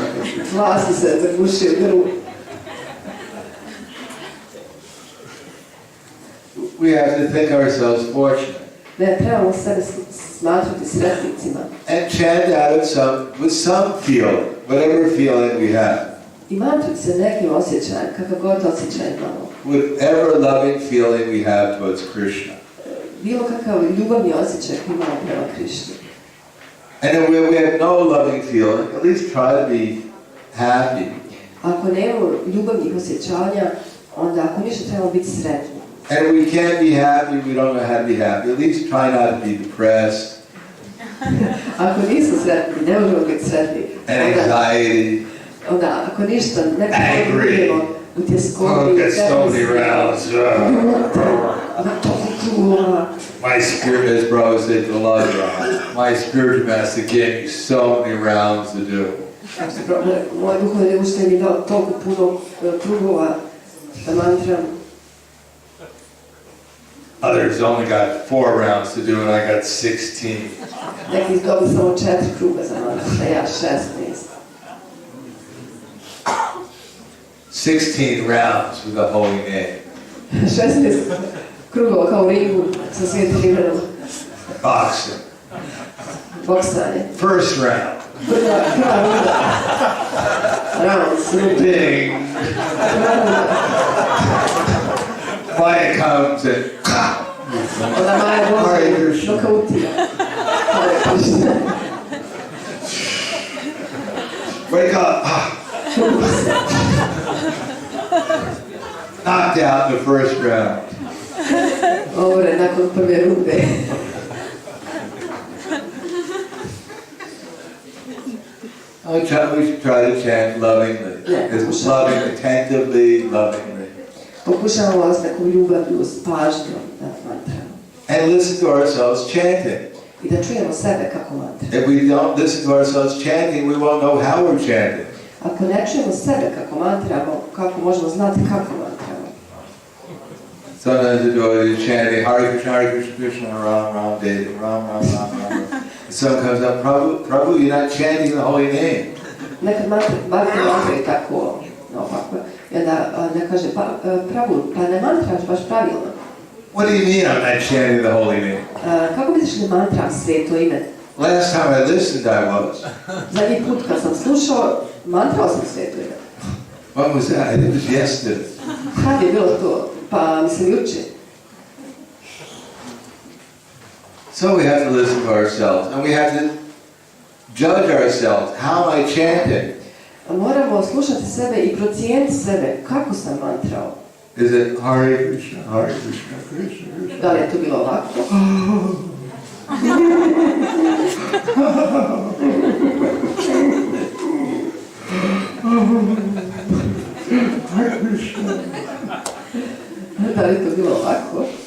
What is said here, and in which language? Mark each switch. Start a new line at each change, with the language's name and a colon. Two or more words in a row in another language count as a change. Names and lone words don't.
Croatian: Glas mi se zagušio grlu.
English: We have to think ourselves fortunate
Croatian: Ne, trebamo sebe smatrati sretnicima.
English: and chant out of with some feeling, whatever feeling we have,
Croatian: I mantrati se nekim osjećajem, kakav god osjećaj imamo.
English: whatever loving feeling we have towards Krishna.
Croatian: Bilo kakav ljubavni osjećaj koji imamo prema Krišni.
English: And if we have no loving feeling, at least try to be happy.
Croatian: Ako nemamo ljubavnih osjećanja, onda ako ništa trebamo biti sretni.
English: And if we can't be happy, we don't know how to be happy. At least try not to be depressed
Croatian: Ako nismo sretni, ne možemo biti sretni.
English: and anxiety.
Croatian: Onda ako ništa ne
English: Angry.
Croatian: budemo u tjeskobi,
English: Oh, get so many rounds.
Croatian: na toliko krugova.
English: My spirit, as Brother said to Elijah, my spiritual master gave me so many rounds to do.
Croatian: Moj duhovni učitelj mi dao toliko puno krugova da mantram.
English: Others only got 4 rounds to do, and I got 16.
Croatian: Neki dobili samo 4 kruga za mantram, a ja 16.
English: 16 rounds with the holy name.
Croatian: 16 krugova kao u ringu sa svijetim imenom.
English: Boxing.
Croatian: Boksanje.
English: First round.
Croatian: Prva runda.
English: Rounds. Ding. Fire comes and
Croatian: Onda Maja dođe nokautira.
English: wake up. Knocked out in the first round.
Croatian: Ovo je nakon prve runde.
English: We should try to chant lovingly. It's loving, attentively, lovingly.
Croatian: Pokušamo vas neku ljubavlju s pažnjom da mantramo.
English: And listen to ourselves chanting.
Croatian: I da čujemo sebe kako mantramo.
English: If we don't listen to ourselves chanting, we won't know how we're chanting.
Croatian: Ako ne čujemo sebe kako mantramo, kako možemo znati kako mantramo?
English: Sometimes the devotee is chanting Hare Krishna, Krishna, Ram, Ram, Devi, Ram, Ram, Ram, Ram. And someone comes up, Prabhu, you're not chanting the holy name.
Croatian: Nekad mantraju tako, naopako. I onda ne kaže, Prabhu, pa ne mantraš baš pravilno.
English: What do you mean I'm not chanting the holy name?
Croatian: Kako misliš ne mantram sveto ime?
English: Last time I listened, I was.
Croatian: Zadnji put kad sam slušao, mantrao sam sveto ime.
English: When was that? It was yesterday.
Croatian: Kad je bilo to? Pa mislim juče.
English: So we have to listen to ourselves, and we have to judge ourselves. How am I chanting?
Croatian: Moramo slušati sebe i procijeniti sebe kako sam mantrao.
English: Is it Hare Krishna, Hare Krishna, Krishna, Krishna?
Croatian: Da li je to bilo ovako? Hare Krishna. Da li je to bilo ovako?